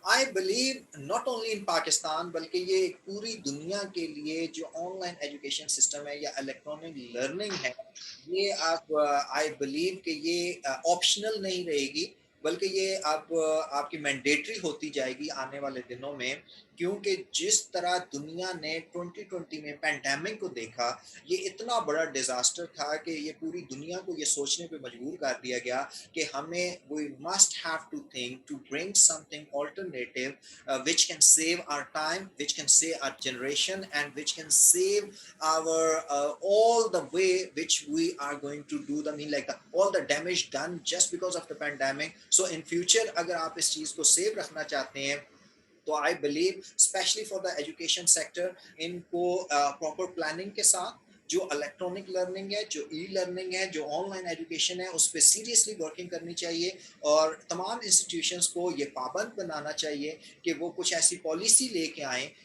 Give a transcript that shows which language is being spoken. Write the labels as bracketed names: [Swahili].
[English] I believe not only in Pakistan [Urdu] بلکہ یہ ایک پوری دنیا کے لیے جو آن لائن ایجوکیشن سسٹم ہے یا الیکٹرانک لرننگ ہے، یہ آپ آئی بلیو کہ یہ آپشنل نہیں رہے گی بلکہ یہ آپ کی مینڈیٹری ہوتی جائے گی آنے والے دنوں میں۔ کیونکہ جس طرح دنیا نے 2020 میں پینڈیمک کو دیکھا، یہ اتنا بڑا ڈیزاسٹر تھا کہ یہ پوری دنیا کو یہ سوچنے پہ مجبور کر دیا گیا کہ ہمیں [English] we must have to think to bring something alternative which can save our time, which can save our generation, and which can save our all the way which we are going to do the mean like all the damage done just because of the pandemic. So in future [Urdu] اگر آپ اس چیز کو save رکھنا چاہتے ہیں تو [English] I believe especially for the education sector [Urdu] ان کو proper planning کے ساتھ جو الیکٹرانک لرننگ ہے، جو ای لرننگ ہے، جو آن لائن ایجوکیشن ہے، اس پہ سیریسلی ورکنگ کرنی چاہیے، اور تمام انسٹیٹیوشنس کو یہ پابند بنانا چاہیے کہ وہ کچھ ایسی پالیسی لے کے آئیں